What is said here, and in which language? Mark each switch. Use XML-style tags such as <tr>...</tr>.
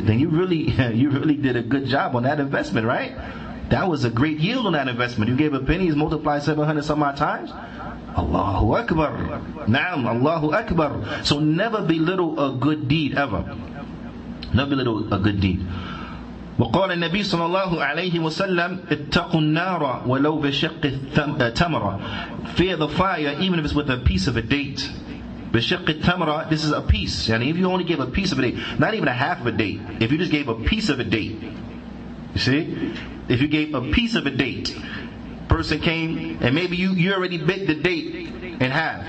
<en>Then you really did a good job on that investment, right? That was a great yield on that investment. You gave a penny, it's multiplied 700 some odd times. Allahu Akbar. Naam, Allahu Akbar. So never belittle a good deed ever. Never belittle a good deed.</en> <ar>وقال النبي صلى الله عليه وسلم اتقوا النار ولو بشق تمرة.</ar> <en>Fear the fire even if it's with a piece of a date.</en> <ar>بشق التمرة,</ar> <en>this is a piece. And if you only gave a piece of a date, not even a half of a date, if you just gave a piece of a date, you see, if you gave a piece of a date, person came and maybe you already bit the date in half.</en>